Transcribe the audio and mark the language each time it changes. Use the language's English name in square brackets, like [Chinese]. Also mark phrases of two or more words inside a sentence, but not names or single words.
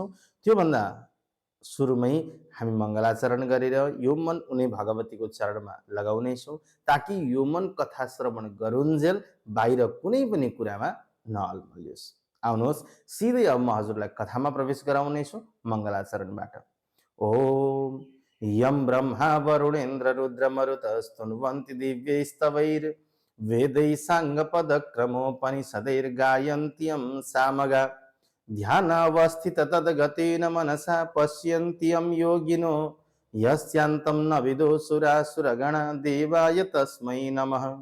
[Nepali] त्योभन्दा सुरुमै हामी मङ्गलाचरण गरेर यो मन उनी भगवतीको चरणमा लगाउनेछौँ ताकि यो मन कथा श्रवण गरुन्जेल बाहिर कुनै पनि कुरामा नअल्मलियोस्। आउनुहोस्, सिधै अब म हजुरलाई कथामा प्रवेश गराउनेछु मङ्गलाचरणबाट। [Sanskrit] ओम यम ब्रह्मा वरुणेन्द्र रुद्र मरुतस्तुन्वन्ति दिव्यैस्तवैर् वेदै साङ्गपदक्रमोपनिषदैर्गायन्त्यं सामगा ध्यानावस्थित तद्गतेन मनसा पश्यन्त्यं योगिनो यस्यान्तं न विदुषुरासुरगणा देवाय तस्मै नमः।